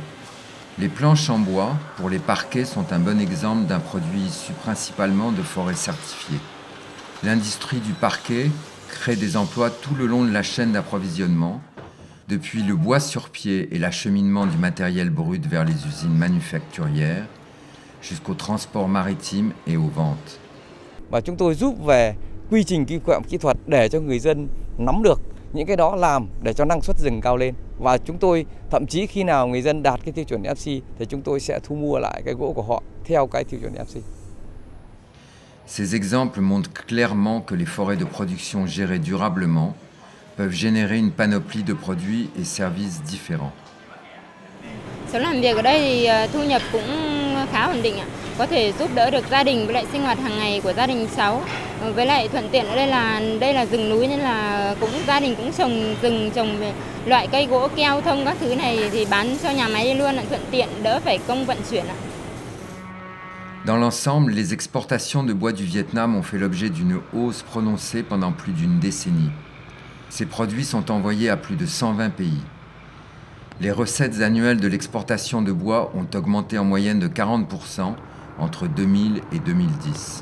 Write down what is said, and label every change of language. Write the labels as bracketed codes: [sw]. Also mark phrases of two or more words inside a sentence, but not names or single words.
[fr] Les planches en bois pour les parquets sont un bon exemple d'un produit issu principalement de forêts certifiées. L'industrie du parquet crée des emplois tout le long de la chaîne d'approvisionnement, depuis le bois sur pied et l'acheminement du matériel brut vers les usines manufacturières, jusqu'au transport maritime et aux ventes. [vi] Và chúng tôi giúp về quy trình kỹ thuật để cho người dân nắm được những cái đó, làm để cho năng suất rừng cao lên. Và chúng tôi thậm chí khi nào người dân đạt cái tiêu chuẩn FSC thì chúng tôi sẽ thu mua lại cái gỗ của họ theo cái tiêu chuẩn FSC. [fr] Ces exemples montrent clairement que les forêts de production gérées durablement peuvent générer une panoplie de produits et services différents. [vi] Sống làm việc ở đây thì thu nhập cũng khá ổn định ạ. Có thể giúp đỡ được gia đình với lại sinh hoạt hàng ngày của gia đình cháu. Với lại thuận tiện ở đây là rừng núi nên là gia đình cũng trồng rừng, trồng loại cây gỗ keo thông các thứ này thì bán cho nhà máy đi luôn ạ, thuận tiện đỡ phải công vận chuyển ạ. [fr] Dans l'ensemble, les exportations de bois du Vietnam ont fait l'objet d'une hausse prononcée pendant plus d'une décennie. Ces produits sont envoyés à plus de 120 pays. Les recettes annuelles de l'exportation de bois ont augmenté en moyenne de 40% entre 2000 et 2010.